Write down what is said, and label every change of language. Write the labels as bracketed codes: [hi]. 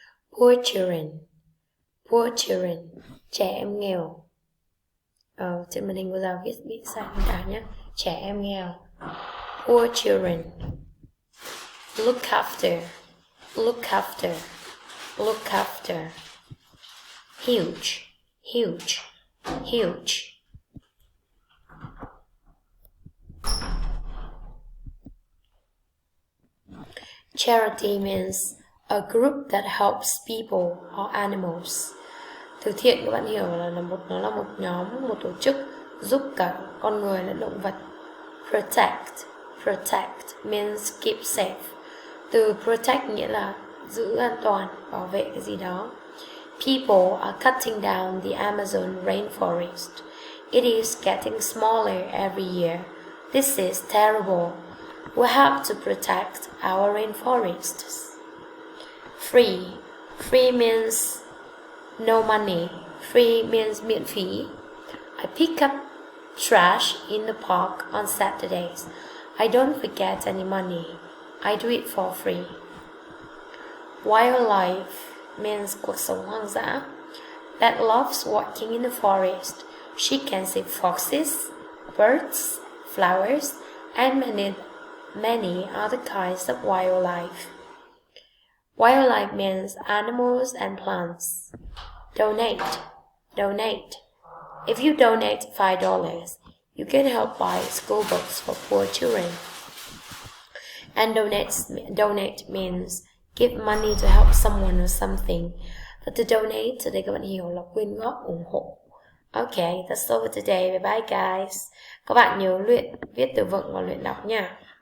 [en] Poor children, poor children. [vi] Trẻ em nghèo. Trên màn hình của giáo viết bị sai cả nhé. Trẻ em nghèo. [en] Poor children. Look after, look after, look after. Huge, huge, huge. Charity means a group that helps people or animals. [vi] Từ thiện các bạn hiểu là nó là một nhóm, một tổ chức giúp cả con người lẫn động vật. [en] Protect, protect means keep safe. [vi] Từ protect nghĩa là giữ an toàn, bảo vệ cái gì đó. [en] People are cutting down the Amazon rainforest. It is getting smaller every year. This is terrible. We have to protect our rainforests. Free. Free means no money. Free means [vi] miễn phí. [en] I pick up trash in the park on Saturdays. I don't forget any money. I do it for free. Wildlife means [vi] cuộc sống hoang dã. [en] Beth loves walking in the forest. She can see foxes, birds, flowers, and many other kinds of wildlife. Wildlife means animals and plants. Donate, donate. If you donate $5, you can help buy school books for poor children. And donate means give money to help someone or something. But to donate, [vi] từ đây các bạn hiểu là quyên góp, ủng hộ. [en] Okay, that's all for today. Bye bye guys. [vi] Các bạn nhớ luyện viết từ vựng và luyện đọc nha.